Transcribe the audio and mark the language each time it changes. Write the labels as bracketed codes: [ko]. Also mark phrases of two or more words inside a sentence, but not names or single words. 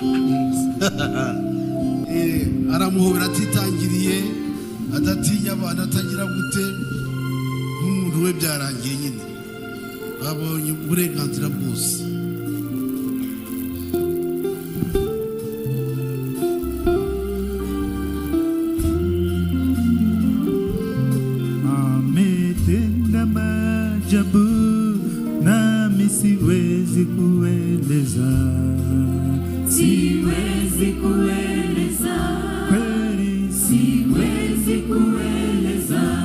[rw] aramuhobera atitangiriye adatinya abantu atagira gute nk'umuntu we byarangiye nyine babonye uburenganzira bwose. [sw] Ametenda maajabu nami siwezi kueleza, siwezi kueleza, kweli siwezi kueleza.